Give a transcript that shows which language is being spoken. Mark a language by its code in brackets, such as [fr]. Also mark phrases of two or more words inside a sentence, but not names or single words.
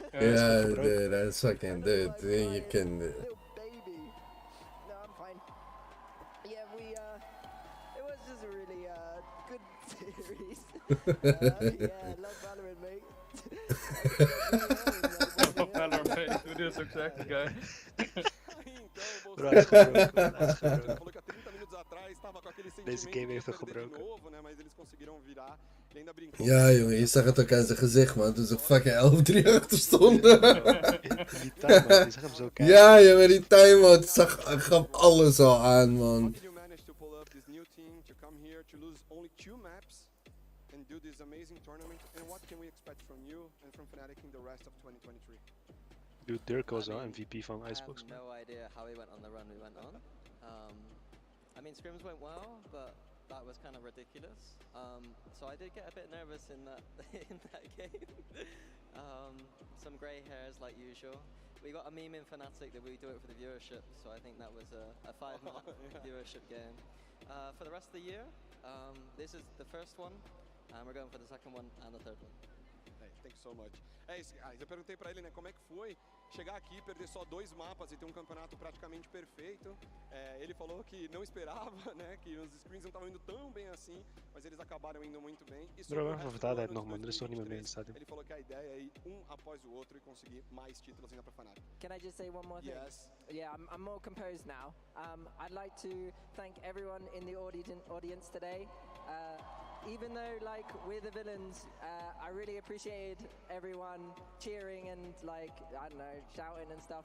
[en] Yeah, dude, that's fucking dude. You can. Little baby. No, I'm fine. Yeah, it was just a really good series. Yeah, love Valorant, mate. Valorant, [nl] mate. Doe dit ook zeggen, guy. Bro, hij is gebroken. Hij is gebroken. [pt] Falou que há 30 minutos atrás estava com aquele [nl] Deze [pt] sentimento [nl] game heeft [pt] de [nl] hem [pt] perder de [nl] gebroken. [pt] novo, né? Mas eles conseguiram virar. Ele ainda brincou. [nl] Ja, jongen, je zag het ook aan zijn gezicht, man. Toen ze fucking 11-3 achter stonden. Die timeout, die zag hem zo kijken. Ja, jongen, die timeout gaf alles al aan, man. [en] How did you manage to pull up this new team, to come here, to lose only 2 maps, and do this amazing tournament? And what can we expect from you and from Fnatic in the rest of 2023? Dude, [nl] Dirk was al MVP van Icebox, [en] I [nl] man. [en] have no idea how we went on the run we went on. I mean, scrims went well, but that was kind of ridiculous. So I did get a bit nervous in that game. Some grey hairs like usual. We got a meme in Fnatic that we do it for the viewership, so I think that was a 5-man viewership game. For the rest of the year, this is the first one, and we're going for the second one and the third one. Hey, thank you so much. [pt] É isso, guys. Eu perguntei pra ele, né, como é que foi chegar aqui, perder só 2 mapas e ter um campeonato praticamente perfeito. Ele falou que não esperava, né, que os screens não estavam indo tão bem assim, mas eles acabaram indo muito bem. E sobre [nl] Bro, [pt] o [nl] even [pt] resto do [nl] vertaalheid [pt] ano [nl] nog, [pt] de [nl] man. Er is toch niemand meer in het [pt] 2023, [nl] stadion. [pt] ele falou que a ideia é ir após o outro e conseguir mais títulos ainda pra Fnatic. [en] Can I just say one more thing? Yes. Yeah, I'm more composed now. I'd like to thank everyone in the audience today. Even though, like, we're the villains, I really appreciated everyone cheering and, like, I don't know, shouting and stuff.